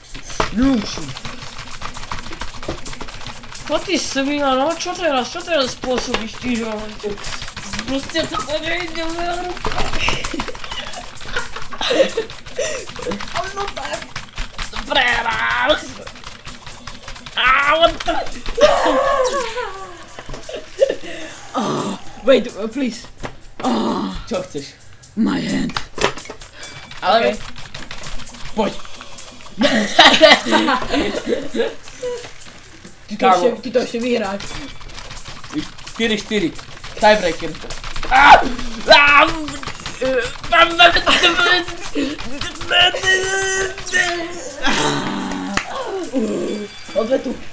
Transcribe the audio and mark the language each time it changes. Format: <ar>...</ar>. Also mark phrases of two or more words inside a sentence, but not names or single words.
<sk>Lúči. No ty svina, no čo teraz spôsobíš ty, že proste to nejde veľmi. No tak. Prehral.</sk> <en>What the... Wait, please.</en> <sk>Čo chceš?</sk> <en>My hand.</en> <sk>Ale... Poď. Ty to ešte vyhráš. 4-4. Tiebreaker. Odvetu.</sk>